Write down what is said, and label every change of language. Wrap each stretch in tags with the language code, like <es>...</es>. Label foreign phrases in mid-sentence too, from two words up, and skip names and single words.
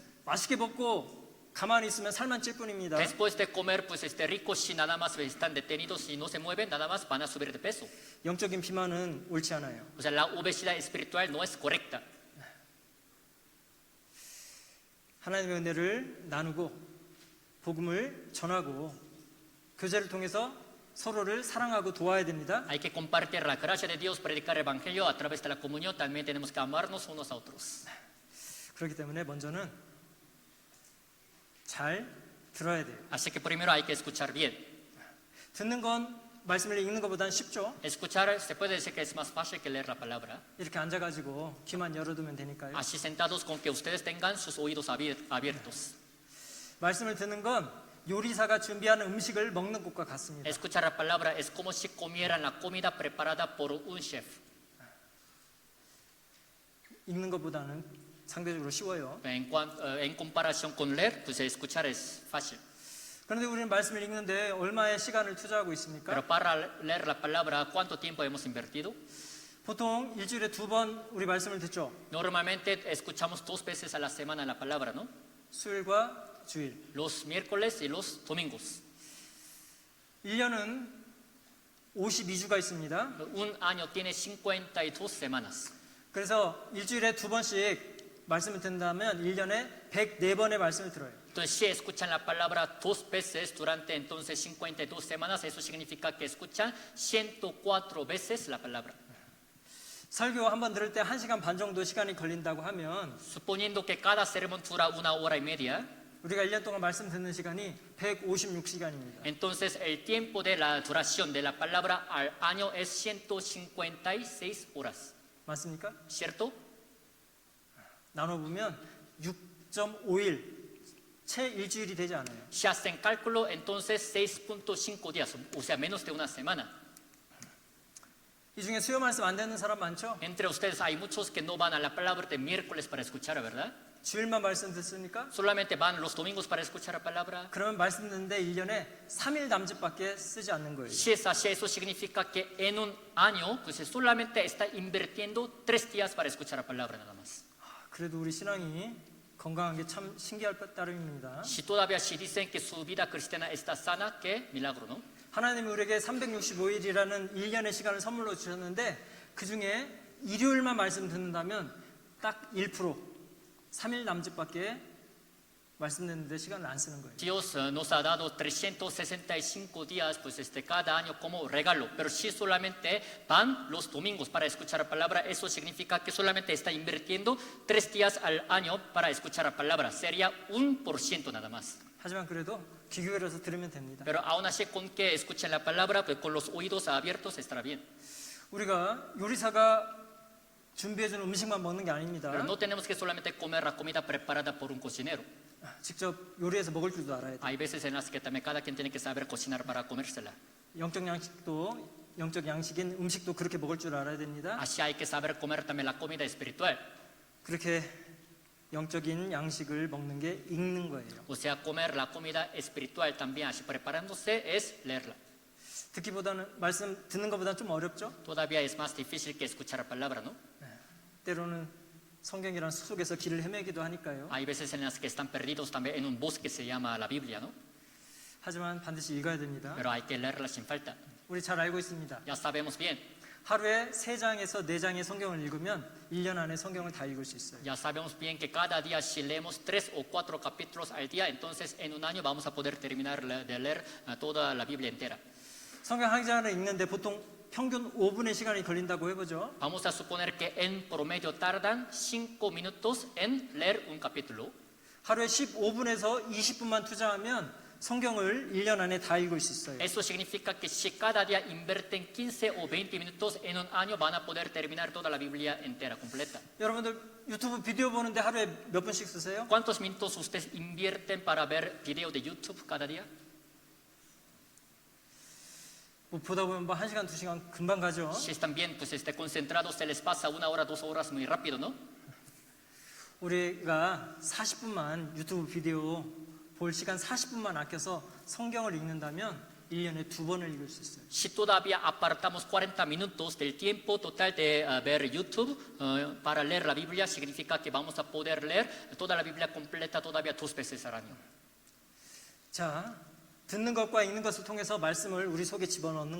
<ko>맛있게 먹고 가만히 있으면 살만 찔 뿐입니다.</ko> <es>Después de comer, pues ricos, si nada más están detenidos y no se mueven, nada más van a subir de peso.</es> <ko>영적인 비만은 옳지 않아요.</ko> <es>O sea, la obesidad espiritual no es correcta.</es> <ko>하나님의 은혜를 나누고 복음을 전하고 교제를 통해서 서로를 사랑하고 도와야 됩니다.</ko> <es>Hay que compartir la gracia de Dios, predicar el evangelio a través de la comunión. También tenemos que amarnos unos a otros.</es> <ko>그렇기 때문에 먼저는 잘 들어야 돼요.</ko> <es>Así que primero hay que escuchar bien.</es> <ko>듣는 건 말씀을 읽는 것보다는 쉽죠.</ko> <es>Escuchar se puede decir que es más fácil que leer la palabra.</es> <ko>이렇게 앉아가지고 귀만 열어두면 되니까요.</ko> <es>Así sentados con que ustedes tengan sus oídos abiertos.</es> <ko>말씀을 듣는 건 요리사가 준비하는 음식을 먹는 것과 같습니다.</ko> <es>Escuchar la palabra es como si comieran la comida preparada por un chef.</es> <ko>읽는 것보다는 상대적으로 쉬워요.</ko> <es>En comparación con leer, pues escuchar es fácil.</es> <ko>그런데 우리는 말씀을 읽는데 얼마의 시간을 투자하고 있습니까?</ko> <es>Pero para leer la palabra, ¿cuánto tiempo hemos invertido?</es> <ko>보통 일주일에 2번 우리 말씀을 듣죠.</ko> <es>Normalmente escuchamos 2 veces a la semana la palabra, ¿no?</es> <ko>수요일과 주일.</ko> <es>Los miércoles y los domingos.</es> <ko>1년은 52주가 있습니다.</ko> <es>Un año tiene 52 semanas.</es> <ko>그래서 일주일에 2번씩 말씀을 듣는다면 1년에 104번의 말씀을 들어요.</ko> <es>Entonces, si escuchan la palabra 2 veces durante entonces 52 semanas, eso significa que escuchan 104 veces la palabra.</es> <ko>설교 한 번 들을 때 1시간 반 정도 시간이 걸린다고 하면</ko> <es>Suponiendo que cada sermón dura 1 hora y media,</es> <ko>우리가 1년 동안 말씀 듣는 시간이 156시간입니다.</ko> <es>entonces el tiempo de la duración de la palabra al año es 156 horas.</es> <ko>맞습니까?</ko> <es>¿Cierto?</es> <ko>나눠보면 6.5일, 채 일주일이 되지 않아요.</ko> <es>Si hacen cálculo, entonces 6.5 días, o sea, menos de una semana.</es> <ko>이 중에 수요 말씀 안 듣는 사람 많죠?</ko> <es>Entre ustedes hay muchos que no van a la palabra de miércoles para escuchar, ¿verdad?</es> <ko>주일만 말씀 듣습니까?</ko> <es>Solamente van los domingos para escuchar la palabra.</es> <ko>그러면 말씀 듣는데 1년에 3일 남짓밖에 쓰지 않는 거예요.</ko> <es>Si es así, eso significa que en un año, pues solamente está invirtiendo 3 días para escuchar la palabra nada más.</es> <ko>그래도 우리 신앙이 건강한 게 참 신기할 따름입니다.</ko> <es>Si todavía si dicen que su vida cristiana está sana, qué milagro, ¿no?</es> <ko>하나님이 우리에게 365일이라는 1년의 시간을 선물로 주셨는데 그 중에 일요일만 말씀 듣는다면 딱 1%, 3일 남짓밖에 말씀 듣는데 시간을 안 쓰는 거예요.</ko> <es>Dios nos ha dado 365 días, pues cada año como regalo, pero si solamente van los domingos para escuchar la palabra, eso significa que solamente está invirtiendo 3 días al año para escuchar la palabra, sería 1% nada más.</es> <ko>하지만 그래도 귀 기울여서 들으면 됩니다.</ko> <es>Pero aún así con que escuchen la palabra, pues con los oídos abiertos estará bien.</es> <ko>우리가 요리사가 준비해준 음식만 먹는 게 아닙니다.</ko> <es>Pero no tenemos que solamente comer la comida preparada por un cocinero.</es> <ko>직접 요리해서 먹을 줄도 알아야 돼요.</ko> <es>Hay veces en las que también cada quien tiene que saber cocinar para comérsela.</es> <ko>영적 양식인 음식도 그렇게 먹을 줄 알아야 됩니다.</ko> <es>Así hay que saber comer también la comida espiritual.</es> <ko>그렇게 영적인 양식을 먹는 게 읽는 거예요.</ko> <es>O sea, comer la comida espiritual también, así preparándose, es leerla.</es> <ko>듣기보다는 말씀 듣는 것보다는 좀 어렵죠?</ko> <es>Todavía es más difícil que escuchar la palabra, ¿no?</es> <ko>때로는 성경이란 숲속에서 길을 헤매기도 하니까요.</ko> <es>Hay veces en las que están perdidos también en un bosque que se llama la Biblia, ¿no?</es> <ko>하지만 반드시 읽어야 됩니다.</ko> <es>Pero hay que leerla sin falta.</es> <ko>우리 잘 알고 있습니다.</ko> <es>Ya sabemos bien.</es> <ko>하루에 3장에서 4장의 성경을 읽으면 1년 안에 성경을 다 읽을 수 있어요.</ko> <es>Ya sabemos bien que cada día si leemos 3 o 4 capítulos al día, entonces en un año vamos a poder terminar de leer toda la Biblia entera.</es> <ko>성경 한 장을 읽는데 보통 평균 5분의 시간이 걸린다고 해보죠.</ko> <es>Vamos a suponer que en promedio tardan 5 minutos en leer un capítulo.</es> <ko>하루에 15분에서 20분만 투자하면 성경을 1년 안에 다 읽을 수 있어요.</ko> <es>Eso significa que si cada día invierten 15 o 20 minutos en un año van a poder terminar toda la Biblia entera, completa.</es> <ko>여러분들 유튜브 비디오 보는데 하루에 몇 분씩 쓰세요?</ko> <es>¿Cuántos minutos ustedes invierten para ver video de YouTube cada día?</es> <ko>뭐 보다 보면 뭐 1시간, 2시간 금방 가죠.</ko> <es>Si están bien, pues concentrados, se les pasa 1 hora, 2 horas muy rápido, ¿no?</es> <ko>우리가 40분만 유튜브 비디오 볼 시간 40분만 아껴서 성경을 읽는다면 1년에 2번을 읽을 수 있어요.</ko> <es>Si todavía apartamos 40 minutos del tiempo total de ver YouTube para leer la Biblia, significa que vamos a poder leer toda la Biblia completa todavía 2 veces al año.</es> <ko>자, 듣는 것과 읽는 것을 통해서 말씀을 우리 속에 집어넣는</ko>